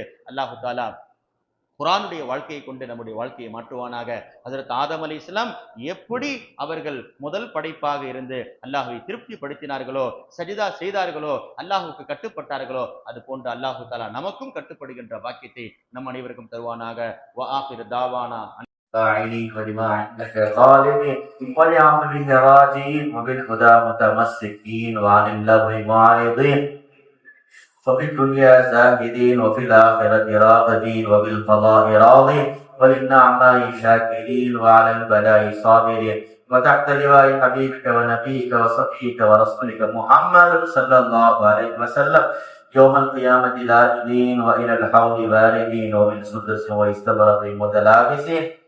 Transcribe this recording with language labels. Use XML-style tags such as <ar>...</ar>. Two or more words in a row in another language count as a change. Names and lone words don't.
<ta>அல்லாஹு தாலா குர்ஆனுடைய வாழ்க்கையை கொண்டு நம்முடைய வாழ்க்கையை மாற்றுவானாக. ஹஜ்ரத் ஆதம் அலைஹிஸ்ஸலாம் எப்படி அவர்கள் முதல் படைப்பாக இருந்து அல்லாஹ்வை திருப்திப்படுத்தினார்களோ, சஜிதா செய்தார்களோ, அல்லாஹ்வுக்கு கட்டுப்பட்டார்களோ, அது போன்று</ta> <ar>الله تعالى</ar> <ta>நமக்கும் கட்டுப்படுகின்ற பாக்கியத்தை நம் அனைவருக்கும் தருவானாக.</ta> <ar>وآخر دعوانا فاعلين ولما عندك ظالمين ولعمل راجين وبالهدى متمسكين وعن اللغو معرضين وفي الدنيا زاهدين وفي الآخرة راغبين وبالقضاء راضين وللنعماء شاكرين وعلى البلاء صابرين وتحت لواء حبيبك ونبيك وصفيك ورسولك محمد صلى الله عليه وسلم يوم القيامة لاجئين وإلى الحوض واردين ومن سدس واستبرق متلابسين</ar>